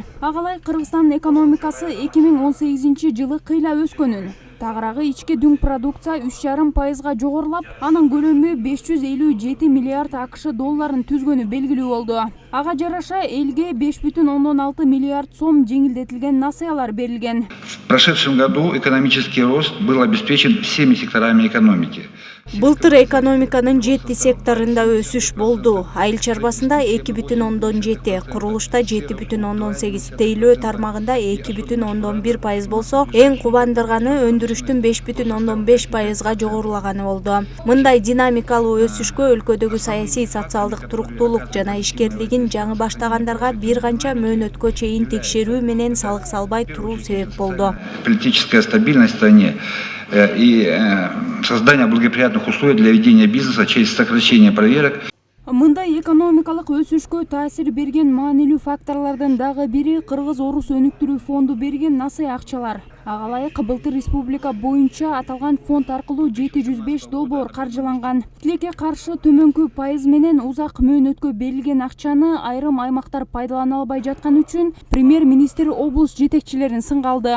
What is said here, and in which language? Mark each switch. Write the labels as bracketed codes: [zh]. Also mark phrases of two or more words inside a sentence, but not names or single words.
[ky] Агалай Кыргызстан экономикасы 2018-жылы кыйла өскөнүн, тагыраагы ички дүң продукция 3,5% жогорулап, анын көлөмү 557 миллиард акш долларын түзгөнү белгилүү болду. Ага жараша элге 5,6 миллиард сом жеңилдетилген насыялар берилген. [ru] В прошедшем году экономический рост был обеспечен всеми секторами экономики. [ky] Былтыр экономиканын 7 секторунда өсүш болду. Айыл чарбасында 2,7, курулушта 7,8, тейлөө тармагында 2,1% болсо, эң кубандырганы өндүрүштүн 5,5%га жогорулаганы болду. Мындай динамикалуу өсүшкө өлкөдөгү саясий социалдык туруктуулук жана ишкерлигин жаңы баштагандарга бир канча мөөнөткө чейин текшерүү менен салык салбай туруу себеп болду. [ru] Политическая стабильность в стране и создание благоприятных условий для ведения бизнеса через сокращение проверок. [ky] Мындай экономикалык өсүшкө таасир берген маанилүү факторлордун дагы бири Кыргыз Орус өнүктүрүү фонду берген насый акчалар. Агалайык былтыр республика боюнча аталган фонд аркылуу 705 долбоор каржыланган. Тилекке каршы төмөнкү пайыз менен узак мөөнөткө берилген акчаны айрым аймактар пайдалана албай жаткан үчүн премьер-министр облус жетекчилерин сынга алды.